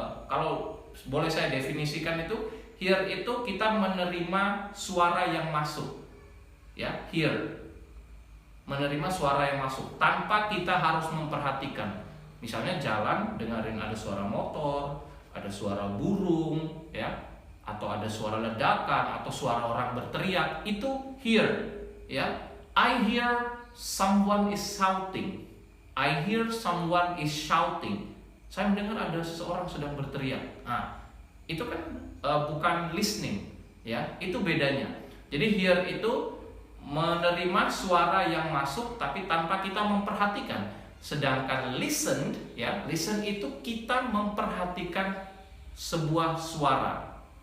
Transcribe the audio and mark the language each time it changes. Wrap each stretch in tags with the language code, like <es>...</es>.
<id>Kalau boleh saya definisikan itu, hear itu kita menerima suara yang masuk. Hear. Menerima suara yang masuk tanpa kita harus memperhatikan. Misalnya jalan, dengerin ada suara motor, ada suara burung, atau ada suara ledakan atau suara orang berteriak, itu hear.</id> <en>I hear someone is shouting. I hear someone is shouting.</en> <id>Saya mendengar ada seseorang sedang berteriak. Itu kan bukan listening, itu bedanya. Jadi hear itu menerima suara yang masuk tapi tanpa kita memperhatikan. Sedangkan listen, listen itu kita memperhatikan sebuah suara.</id>